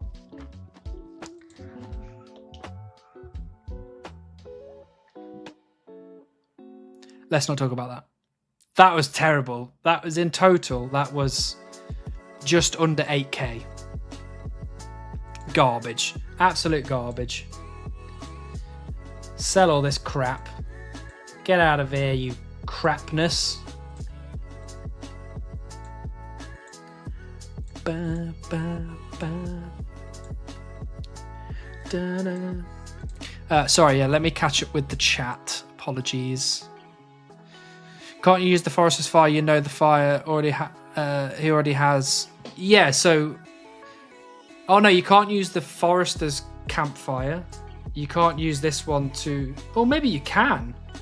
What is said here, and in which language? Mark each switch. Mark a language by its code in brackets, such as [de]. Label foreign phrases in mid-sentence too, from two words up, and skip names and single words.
[en] Let's not talk about that. That was terrible. That was in total, that was just under 8k. Garbage. Absolute garbage. Sell all this crap. Get out of here, you crapness. Ba, ba, ba. Sorry, yeah, let me catch up with the chat. Apologies. Can't you use the forester's fire? You know the fire already he already has. Yeah, so... Oh no, you can't use the forester's campfire. You can't use this one to... Or maybe you can.